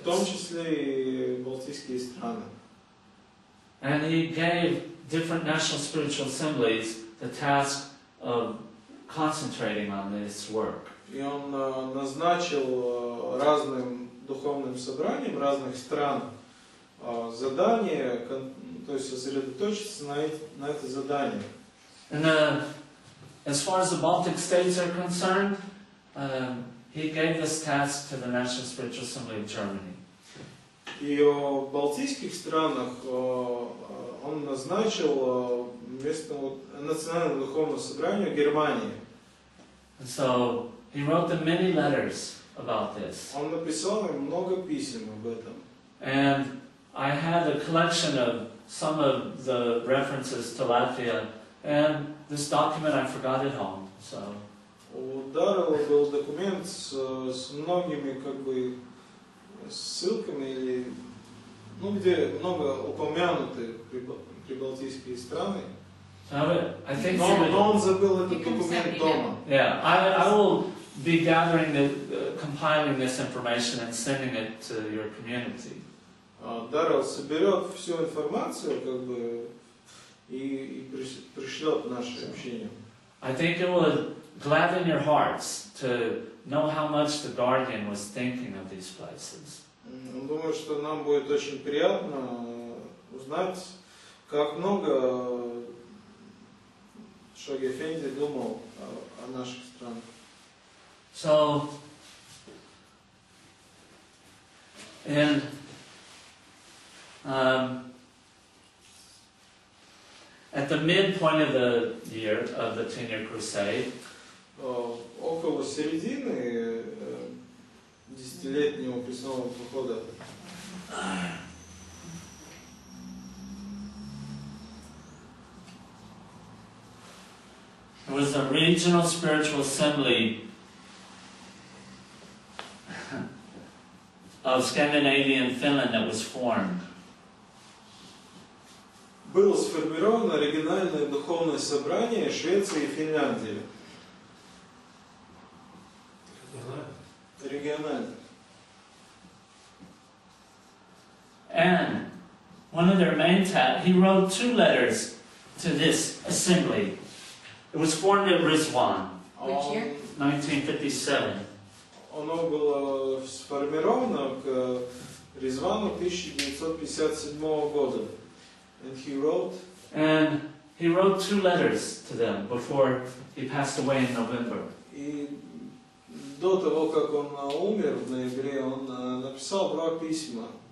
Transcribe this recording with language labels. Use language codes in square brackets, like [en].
[ru] В том числе и балтийские страны. [en] And he gave different national spiritual assemblies the task of concentrating on this work. [ru] И он назначил разным духовным собраниям разных стран задание, то есть сосредоточиться на это задание. [en] And as far as the Baltic states are concerned, he gave this task to the National Spiritual Assembly of Germany. [ru] И в балтийских странах он назначил местному национальному духовному собранию Германии. [en] And so he wrote them many letters about this. [ru] Он написал им много писем об этом. [en] And I had a collection of some of the references to Latvia, and this document I forgot at home. So. [ru] У Даррелла был документ с многими ссылками, или, где много упомянуты прибалтийские страны. [en] I think [ru] Но он забыл этот документ дома. [en] yeah, I will be gathering compiling this information and sending it to your community. [ru] Даррелл соберет всю информацию, как бы, и пришлет наше общение. [en] I think it will gladden your hearts to know how much the guardian was thinking of these places. [ru] Думаю, что нам будет очень приятно узнать, как много Шаг Эфенди думал о наших странах. [en] So, and at the midpoint of the year of the 10-year crusade, [ru] около середины десятилетнего крестного похода [en] there was a regional spiritual assembly of Scandinavian Finland that was formed. [ru] Было сформировано региональное духовное собрание Швеции и Финляндии. Региональное. [en] And one of their main he wrote 2 letters to this assembly. It was formed at Rizwan, Which year? 1957. [ru] Оно было сформировано к Ризвану 1957 года. [en] And he wrote 2 letters to them before he passed away in November. [ru] И до того, как он умер в ноябре, он написал 2 письма.